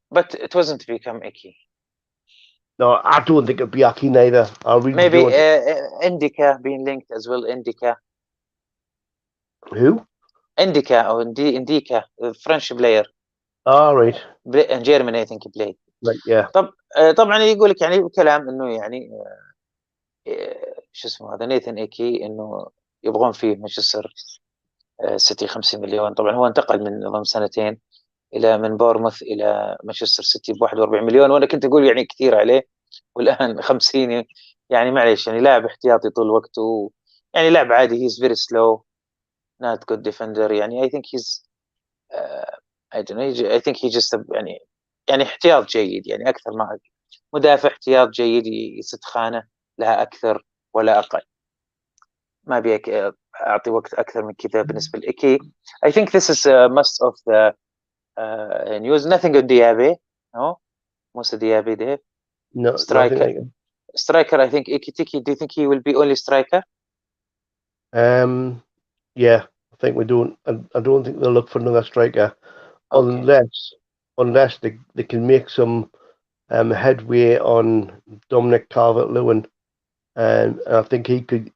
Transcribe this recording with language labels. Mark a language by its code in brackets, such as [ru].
[en] But it wasn't to become Ake. No, I don't think it'll be Ake neither. I really maybe don't. Indica being linked as well. Indica. Who? Indica or Indica, the French player. Right. In Germany I think he played. Like, yeah. [ar] طبعا يقول لك يعني كلام انه يعني شو اسمه هذا نيثن ايكي انه يبغون فيه مانشستر سيتي 50 مليون. طبعا هو انتقل من نظام سنتين من بورموث الى مانشستر سيتي ب 41 مليون، وانا كنت اقول يعني كثير عليه، والان 50 يعني معليش، يعني لاعب احتياطي طول وقته، يعني لاعب عادي. [en] He's very slow not good defender. [ar] يعني [en] I think he's I don't know, I think he just [ar] يعني احتياط جيد، يعني اكثر ما مدافع احتياط جيد يسد خانه لها اكثر ولا اقل. ما ابي اعطي وقت اكثر من كذا بالنسبه لإيكي. [en] I think this is most of the news. Nothing on Diaby. No, most of Diaby, Dave. No, striker. Striker. I think Ikitiki. Do you think he will be only striker? Yeah, I think we don't. I don't think they'll look for another striker, unless they can make some headway on Dominic Calvert-Lewin, and I think he could.